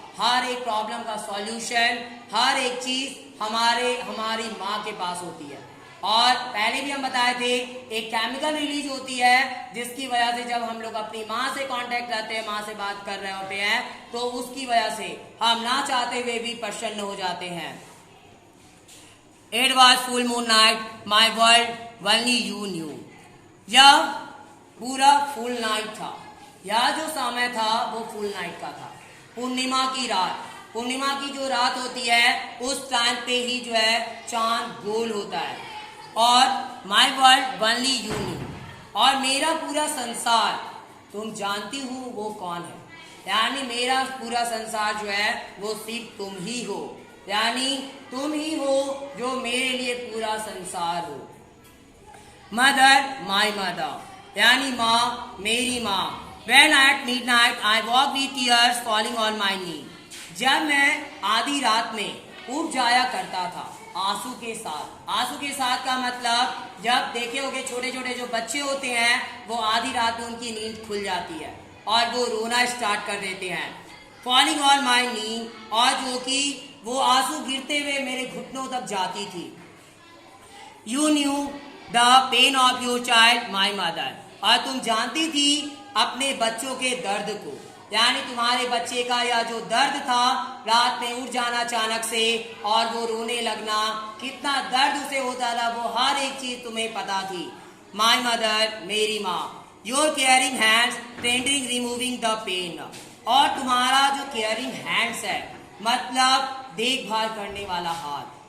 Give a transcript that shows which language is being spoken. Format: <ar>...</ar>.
<hi>हर एक प्रॉब्लम का सॉल्यूशन, हर एक चीज हमारी माँ के पास होती है। और पहले भी हम बताए थे एक केमिकल रिलीज होती है जिसकी वजह से जब हम लोग अपनी माँ से कांटेक्ट करते हैं, माँ से बात कर रहे होते हैं, तो उसकी वजह से हम ना चाहते हुए भी प्रसन्न हो जाते हैं।</hi> <en>It was full moon night, my world only you knew.</en> <hi>यह पूरा फुल नाइट था। यह जो समय था वो फुल नाइट का था। पूर्णिमा की रात, पूर्णिमा की जो रात होती है उस टाइम पे ही जो है चांद गोल होता है। और</hi> <en>my world only you knew,</en> <hi>और मेरा पूरा संसार तुम जानती हो वो कौन है। यानी मेरा पूरा संसार जो है वो सिर्फ तुम ही हो, यानी तुम ही हो जो मेरे लिए पूरा संसार हो।</hi> <en>mother my mother,</en> <hi>यानी माँ मेरी माँ।</hi> <en>When at midnight I walk with tears falling on my knee.</en> <hi>जब मैं आधी रात में उठ जाया करता था आंसू के साथ। आंसू के साथ का मतलब जब देखे होगे छोटे छोटे जो बच्चे होते हैं वो आधी रात में उनकी नींद खुल जाती है और वो रोना स्टार्ट कर देते हैं।</hi> <en>Falling on my knee,</en> <hi>और जो कि वो आंसू गिरते हुए मेरे घुटनों तक जाती थी।</hi> <en>You knew the pain of your child, my mother.</en> <hi>और तुम जानती थी अपने बच्चों के दर्द को, यानी तुम्हारे बच्चे का या जो दर्द था रात में उठ जाना अचानक से और वो रोने लगना, कितना दर्द उसे होता था, वो हर एक चीज तुम्हें पता थी।</hi> <en>my mother,</en> <hi>मेरी माँ।</hi> <en>your caring hands tendering removing the pain,</en> <hi>और तुम्हारा जो केयरिंग हैंड्स है मतलब देखभाल करने वाला हाथ।</hi>